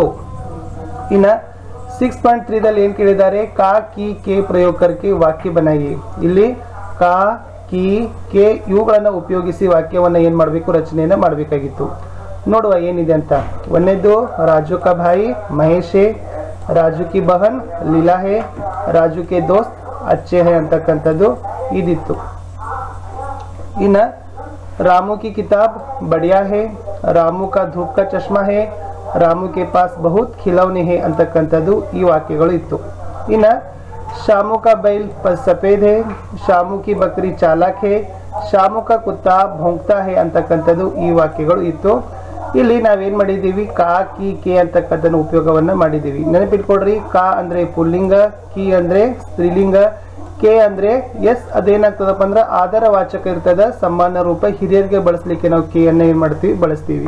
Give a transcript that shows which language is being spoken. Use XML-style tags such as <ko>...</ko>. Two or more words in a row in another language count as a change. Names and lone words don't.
<kn>ಇನ್ನ 6.3 ದಲ್ಲಿ ಏನು ಕೇಳಿದ್ದಾರೆ,</kn> <hi>का की के प्रयोग करके वाक्य बनाइए.</hi> <kn>ಇಲ್ಲಿ</kn> <hi>का की के</hi> <kn>ಇವುಗಳನ್ನು ಉಪಯೋಗಿಸಿ ವಾಕ್ಯವನ್ನು ಏನು ಮಾಡಬೇಕು, ರಚನೆಯನ್ನು ಮಾಡಬೇಕಾಗಿತ್ತು. ನೋಡುವ ಏನಿದೆ ಅಂತ. 1ನೇದು</kn> <hi>राजू का भाई महेश है, राजू की बहन लीला है, राजू के दोस्त अच्छे है</hi> <kn>ಅಂತಕ್ಕಂಥದ್ದು ಇದಿತ್ತು.</kn> <hi>ಇನ್ನ रामू की किताब बढ़िया है, रामू का धूप का चश्मा है, रामू के पास बहुत खिलौने हैं</hi> <kn>ಅಂತಕ್ಕಂಥದ್ದು ಈ ವಾಕ್ಯಗಳು ಇತ್ತು.</kn> <hi>ಇನ್ನ शामू का बैल सफेद है, शामू की बकरी चालाक है, शामू का कुत्ता भौंकता है</hi> <kn>ಅಂತಕ್ಕಂಥದ್ದು ಈ ವಾಕ್ಯಗಳು ಇತ್ತು. ಇಲ್ಲಿ ನಾವೇನ್ ಮಾಡಿದೀವಿ,</kn> <hi>का की के</hi> <kn>ಅಂತಕ್ಕಂಥದ್ದು ಉಪಯೋಗವನ್ನ ಮಾಡಿದೀವಿ. ನೆನಪಿಟ್ಕೊಡ್ರಿ, ಕಾ ಅಂದ್ರೆ ಪುಲ್ಲಿಂಗ, ಕಿ ಅಂದ್ರೆ ಸ್ತ್ರೀಲಿಂಗ, ಕೆ ಅಂದ್ರೆ ಎಸ್ ಅದೇನಾಗ್ತದಪ್ಪ ಅಂದ್ರೆ ಆಧಾರ ವಾಚಕ ಇರ್ತದ, ಸಮಾನ ರೂಪ ಹಿರಿಯರಿಗೆ ಬಳಸಲಿಕ್ಕೆ ನಾವು ಕೆ ಅನ್ನ ಏನ್ ಮಾಡ್ತೀವಿ, ಬಳಸ್ತೀವಿ.</kn>